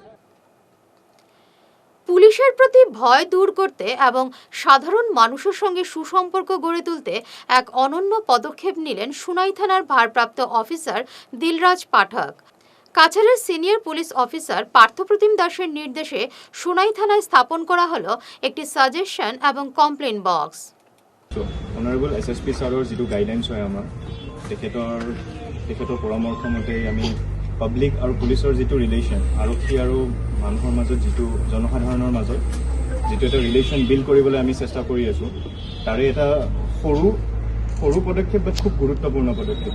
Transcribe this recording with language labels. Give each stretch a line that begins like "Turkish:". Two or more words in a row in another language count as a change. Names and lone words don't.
Bangla: পুলিশের প্রতি ভয় দূর করতে এবং সাধারণ মানুষের সঙ্গে সুসম্পর্ক গড়ে তুলতে এক অনন্য পদক্ষেপ নিলেন সুনাই থানার ভারপ্রাপ্ত অফিসার দিলরাজ পাঠক। কাছাড়ের সিনিয়র পুলিশ অফিসার পার্থপ্রতিম দাসের নির্দেশে সুনাই থানায় স্থাপন করা হলো একটি সাজেশন এবং
English: complaint box. Honourable SSP sir
Assamese: যিটো গাইডলাইনছ হয় আমাৰ তেখেতৰ পৰামৰ্শ মতে আমি পাব্লিক আৰু পুলিচৰ যিটো ৰিলেশ্যন, আৰক্ষী আৰু মানুহৰ মাজত যিটো জনসাধাৰণৰ মাজত যিটো এটা
English: relation build
Assamese: কৰিবলৈ আমি চেষ্টা কৰি আছোঁ, তাৰে এটা সৰু পদক্ষেপ বা খুব গুৰুত্বপূৰ্ণ পদক্ষেপ।